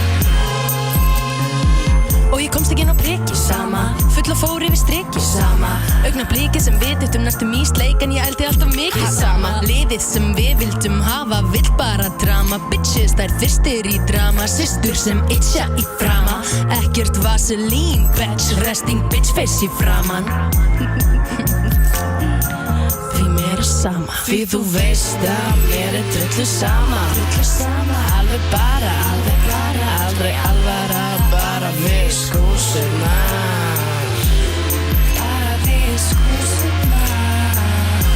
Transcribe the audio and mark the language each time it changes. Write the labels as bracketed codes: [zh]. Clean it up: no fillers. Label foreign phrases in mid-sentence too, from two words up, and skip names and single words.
[is] Og ég komst ekki inn á priki Sama, full og fór yfir striki Sama, augnablikið sem við dyttum næstum í sleik En ég ældi alltaf mikið Sama, liðið sem við vildum hafa Vill bara drama, bitches þær fyrstir í drama Systur sem itcha í frama Ekkert vaselín, [en] bitch Resting bitch face [is] í framan Því mér sama Því þú veist að mér drullu sama Alveg bara, aldrei alvara Bara við skúsurnar Bara við skúsurnar